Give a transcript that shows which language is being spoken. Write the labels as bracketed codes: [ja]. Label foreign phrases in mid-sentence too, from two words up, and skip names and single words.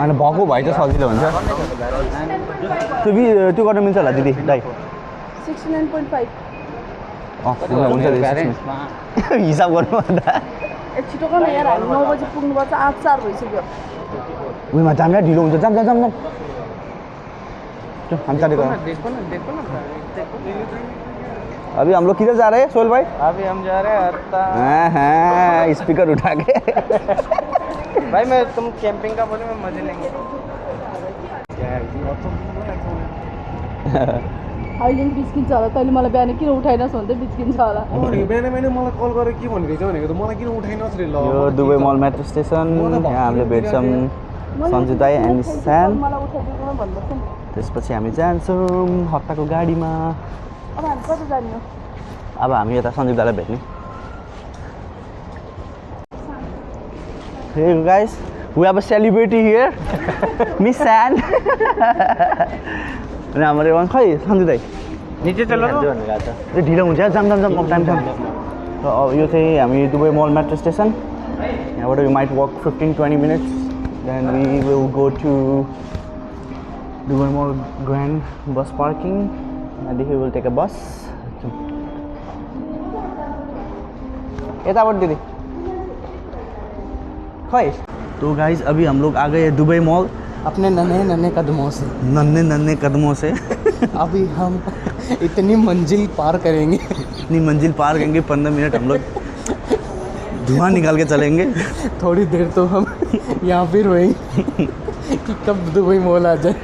[ne] अनि भएको भए चाहिँ सजिलो हुन्छ। त्यो गर्न मिल्छ होला दिदी दाइ? 69.5। हुन्छ हिसाब गर्नु भन्दा छिटो गर्न यार, हामी 9 बजी पुग्नुपर्छ, 8-4 भइसक्यो। उयोमा जाम या ढिलो हुन्छ। जाम जाम जाम [hi] हम चले गए। अभी हम लोग किधर जा रहे हैं सोहेल भाई? अभी हम जा रहे हैं हत्ता। हाँ, स्पीकर उठा के। भाई मैं तुम कैंपिंग का बोले, मैं मजे लेंगे। [ne] अहिले नि बिस्किन्छ होला। तैँले मलाई बिहान किन उठाइनस् भन्दै बिस्किन्छ होला। बिहान मैले मलाई कल गरेर के भनिरहेछ भनेको त मलाई किन उठाइनस् रे। ल यो दुबई मल मेट्रो स्टेसन। यहाँ हामीले भेट्छौँ सञ्जित दाई एन्ड स्यान। मलाई उठाइदिनु भन्दैछ नि। त्यसपछि हामी जान्छौँ हप्ताको गाडीमा। अब हामी कता जाने हो? अब हामी यता सञ्जीव दाईलाई भेट्ने। [en] Hey guys, we have a celebrity here, Miss San. [ne] अनि हाम्रो रेवान खै सञ्जीव दाई [hi] नीचे चलो [ne] ए ढिलो हुन्छ यार। जाम जाम जाम टाइम छ। र अब यो चाहिँ हामी दुबई मल मेट्रो स्टेसन। यहाँबाट [en] you might walk 15-20 minutes then we will go to Dubai Mall Grand bus parking. [ne] त्यहाँदेखि [en] will take a bus. [ne] यताबाट दिदी खै। [hi] तो गाइस अभी हम लोग आ गए दुबई मॉल अपने नन्हे कदमों से। नन्हे कदमों से अभी हम इतनी मंजिल पार करेंगे। इतनी मंजिल पार करेंगे 15 मिनट हम लोग धुआं निकाल के चलेंगे। थोड़ी देर तो हम यहाँ भी रोएंगे कि कब दुबई मॉल आ जाए।